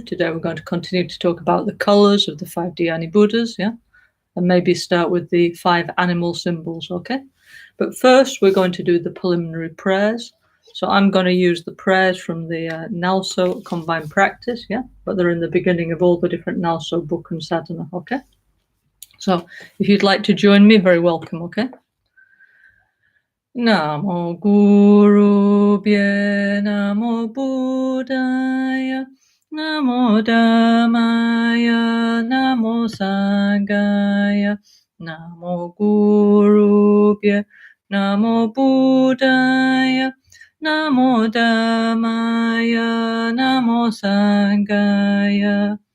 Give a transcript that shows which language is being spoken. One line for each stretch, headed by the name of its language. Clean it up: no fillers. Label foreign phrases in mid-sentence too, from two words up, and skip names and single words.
English: Today we're going to continue to talk about the colors of the 5 Dhyani Buddhas, and maybe start with the 5 animal symbols, okay? But first we're going to do the preliminary prayers. So I'm going to use the prayers from the NgalSo Combined Practice, but they're in the beginning of all the different NgalSo book and sadhana, okay? So if you'd like to join me, very welcome, okay?
Pali: Namo Gurubhye Namo Buddhaya Namo Dhammaya Namo Sanghaya Namo Gurubhye Namo Buddhaya Namo Dhammaya Namo Sanghaya